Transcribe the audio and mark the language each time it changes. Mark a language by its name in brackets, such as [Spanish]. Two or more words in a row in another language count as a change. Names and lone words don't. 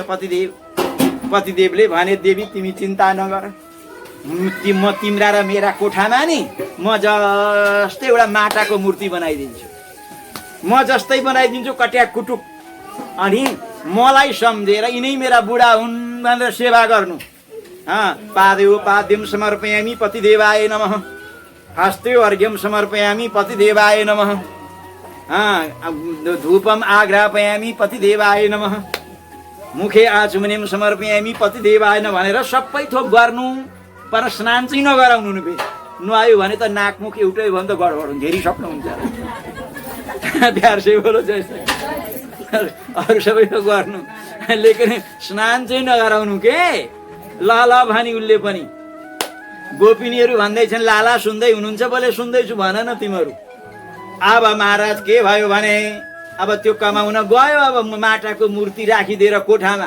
[Nepali] पतिदेवले भने, देवी तिमी चिन्ता नगर, म तिम्रा र मेरा कोठामा नि म जस्तै एउटा माटाको मूर्ति बनाइदिन्छु। म जस्तै बनाइदिन्छु कट्याक कुटुक। अनि मलाई सम्झेर यिनै मेरा बुढा हुन् भनेर सेवा गर्नु। [Sanskrit] पादेव पाद्यम समर्पयामि पतिदेवाय नमः, हस्ते अर्घ्यम समर्पयामि पतिदेवाय नमः, धूपम आग्रापयामि पतिदेवाय नमः, मुखे आचमनीम समर्पयामि पतिदेवाय नमः [Nepali] भनेर सबै थोक गर्नु। पर स्नान चाहिँ नगराउनु नि। नुहायो भने त नाकमुख एउटै भयो भने त गडबड हुन्छ, हेरि सक्नुहुन्छ। [Hindi] प्यार से बोलो जय श्री कृष्ण। [Nepali] अरू सबै थोक गर्नु, लेकिन स्नान चाहिँ नगराउनु के। ल भनी उसले पनि। गोपिनीहरू भन्दैछन्, लाला सुन्दै हुनुहुन्छ? बोले सुन्दैछु, भन न तिमीहरू। अब महाराज के भयो भने, अब त्यो कमाउन गयो, अब माटाको मूर्ति राखिदिएर कोठामा।